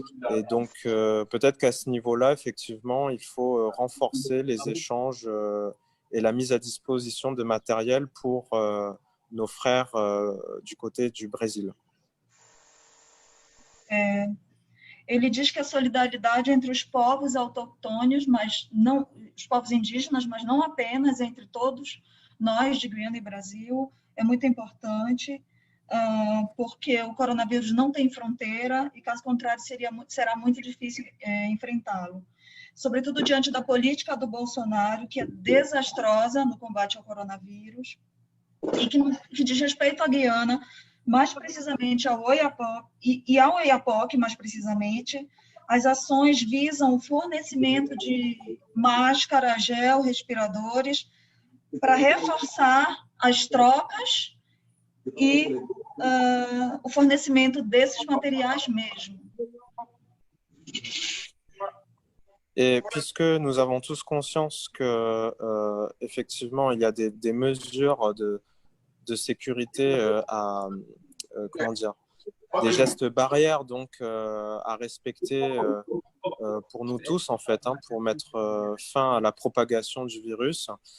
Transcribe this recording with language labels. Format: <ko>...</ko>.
<fr>Et donc, peut-être qu'à ce niveau-là, effectivement, il faut renforcer les échanges et la mise à disposition de matériel pour nos frères du côté du Brésil.</fr> <pt>Ele diz que a solidariedade entre os povos autoctônios, mas não os povos indígenas, mas não apenas entre todos nós de Guiana e Brasil, é muito importante, porque o coronavírus não tem fronteira e, caso contrário, será muito difícil enfrentá-lo. Sobretudo diante da política do Bolsonaro, que é desastrosa no combate ao coronavírus, e que diz respeito à Guiana, mais precisamente ao Oiapoque, e ao Oiapoque, mais precisamente, as ações visam o fornecimento de máscara, gel, respiradores, para reforçar as trocas e o fornecimento desses materiais mesmo.</pt> <fr>Et puisque nous avons tous conscience que effectivement il y a des mesures de sécurité comment dire, des gestes barrières donc à respecter pour nous tous en fait, pour mettre fin à la propagation du virus.</fr>